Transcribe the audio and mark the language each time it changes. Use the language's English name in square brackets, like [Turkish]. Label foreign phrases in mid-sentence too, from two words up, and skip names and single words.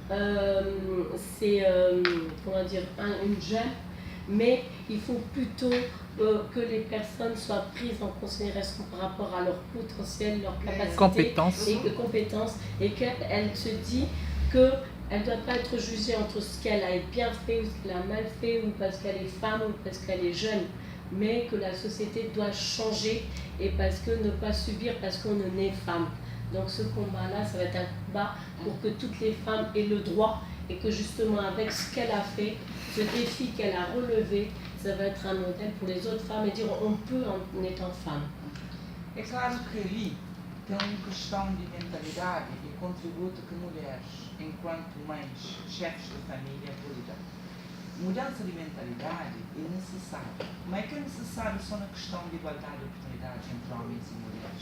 [French] c'est comment dire, une jeune, mais il faut plutôt que les personnes soient prises en considération par rapport à leur potentiel, leur capacité compétences, et qu'elle se dit qu'elle ne doit pas être jugée entre ce qu'elle a bien fait ou ce qu'elle a mal fait, ou parce qu'elle est femme ou parce qu'elle est jeune, mais que la société doit changer, et parce que ne pas subir parce qu'on est né femme. Donc ce combat-là, ça va être un combat pour que toutes les femmes aient le droit, et que justement avec ce qu'elle a fait, ce défi qu'elle a relevé, ça va être un modèle pour les autres femmes, et dire on peut en étant femme. [Portuguese] É claro que ali tem uma questão de mentalidade e contributo que mulheres, enquanto mães, chefes de família, podem dar. Mudança de mentalidade é necessária, mas é que é necessário só na questão de igualdade de oportunidades entre homens e mulheres.